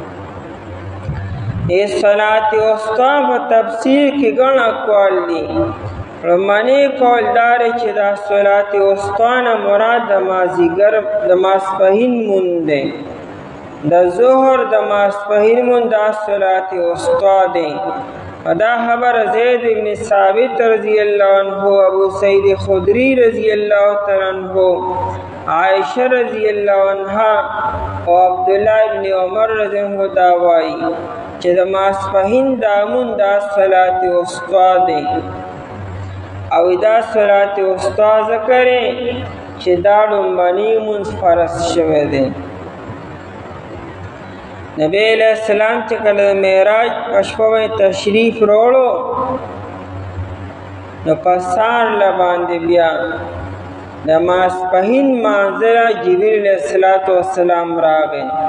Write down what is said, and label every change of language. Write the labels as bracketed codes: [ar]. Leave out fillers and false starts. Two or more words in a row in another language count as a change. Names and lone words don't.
[ar] صلات وسطی [ps] په تفسیر کې ګڼ اقوال دي. لومړنی قول دا دی چې دا [ar] صلات وسطی [ps] نه مراد د مازدیګر د ماسپښین مونځ دی. د ظهر د ماسپښین مونځ دا [ar] صلات وسطی [ps] دی. دا خبر زید بن ثابت [ar] رضی اللہ عنہ، [ps] ابو سعید خدری [ar] رضی اللہ تعالی عنہ، [ps] عائشہ [ar] رضی اللہ عنہا [ps] او عبداللہ ابن عمر [ar] رضی اللہ عنہ [ps] دا وایي چې د ماسپښین دا مونځ دا [ar] صلات وسطی [ps] دی. او دا [ar] صلات وسطی [ps] ذکر چې دا لومړنی مونځ فرض شوی دی. نبی [ar] علیہ السلام [ps] چې کله د معراج په شپه باندې تشریف راوړو، نو په سهار باندې بیا د ماسپښین مانځه جبریل [ar] علیه السلام [ps] راغی.